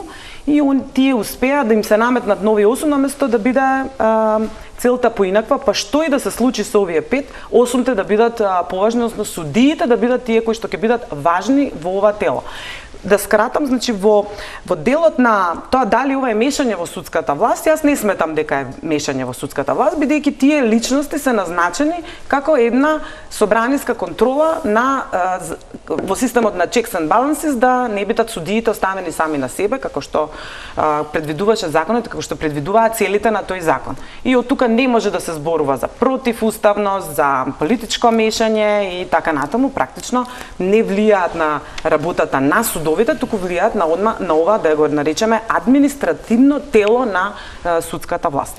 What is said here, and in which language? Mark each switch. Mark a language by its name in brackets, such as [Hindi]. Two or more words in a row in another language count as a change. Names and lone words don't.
[Macedonian] И тие успеа да им се наметнат нови 8 наместо да биде целта поинаква, па што и да се случи со овие 5, 8-те да бидат поважни, односно судиите да бидат тие кои што ќе бидат важни во ова тело. Да скратам, значи во делот на тоа дали ова е мешање во судската власт, јас не сметам дека е мешање во судската власт, бидејќи тие личности се назначени како една собраниска контрола на во системот на [English] checks and balances, [Macedonian] да не бидат судиите оставени сами на себе, како што предвидуваше законот, како што предвидуваат целите на тој закон. И од тука не може да се зборува за противуставност, за политичко мешање и така натаму, практично не влијаат на работата на судовите, туку влијаат на ова, да го наречеме, административно тело на судската власт.